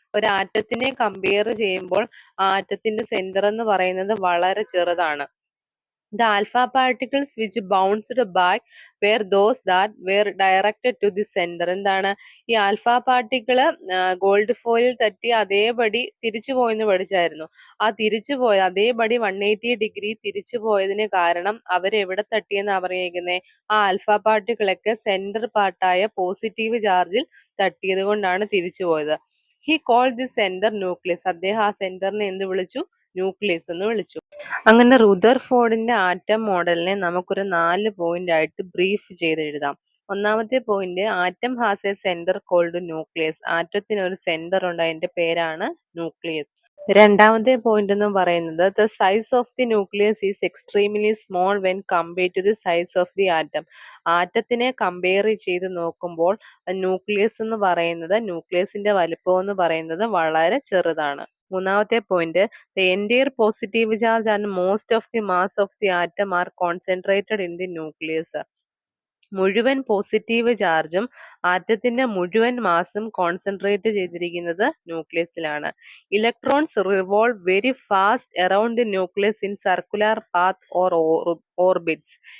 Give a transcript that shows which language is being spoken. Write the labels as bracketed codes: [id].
[ml] ഒരു ആറ്റത്തിനെ കമ്പയർ ചെയ്യുമ്പോൾ ആറ്റത്തിന്റെ സെന്റർ എന്ന് പറയുന്നത് വളരെ ചെറുതാണ്. [en] The alpha particles which bounced back were those that were directed to the center. [ml] ഈ ആൽഫ പാർട്ടിക്കിള് ഗോൾഡ് ഫോയിലിൽ തട്ടി അതേപടി തിരിച്ചു പോയെന്ന് പഠിച്ചായിരുന്നു. ആ തിരിച്ചു പോയ അതേപടി 180 ഡിഗ്രി തിരിച്ചു പോയതിന് കാരണം അവരെവിടെ തട്ടിയെന്നാ പറഞ്ഞിരിക്കുന്നത്? ആ ആൽഫ പാർട്ടിക്കിളൊക്കെ സെന്റർ പാർട്ടായ പോസിറ്റീവ് ചാർജിൽ തട്ടിയത് കൊണ്ടാണ് തിരിച്ചു പോയത്. [en] He called the center nucleus. [ml] അദ്ദേഹം ആ സെന്ററിനെ എന്ത് വിളിച്ചു? ന്യൂക്ലിയസ് എന്ന് വിളിച്ചു. അങ്ങനെ റുദർഫോർഡിന്റെ ആറ്റം മോഡലിനെ നമുക്കൊരു 4 പോയിന്റ് ആയിട്ട് ബ്രീഫ് ചെയ്ത് എഴുതാം. ഒന്നാമത്തെ point, [en] Atom has a centre called nucleus. [ml] ആറ്റത്തിന് ഒരു സെന്റർ ഉണ്ട്, അതിന്റെ പേരാണ് ന്യൂക്ലിയസ്. രണ്ടാമത്തെ പോയിന്റ് എന്ന് പറയുന്നത്, [en] The size of the nucleus is extremely small when compare to the size of the atom. [ml] ആറ്റത്തിനെ compare ചെയ്ത് നോക്കുമ്പോൾ ന്യൂക്ലിയസ് എന്ന് പറയുന്നത്, ന്യൂക്ലിയസിന്റെ വലിപ്പം എന്ന് പറയുന്നത് വളരെ ചെറുതാണ്. മൂന്നാമത്തെ point, [en] the entire positive charge and most of the mass of the atom are concentrated in the nucleus. [ml] മുഴുവൻ പോസിറ്റീവ് ചാർജും ആറ്റത്തിന്റെ മുഴുവൻ മാസും കോൺസെൻട്രേറ്റ് ചെയ്തിരിക്കുന്നത് ന്യൂക്ലിയസിലാണ്. [en] Electrons revolve very fast around the nucleus in circular path or orbits.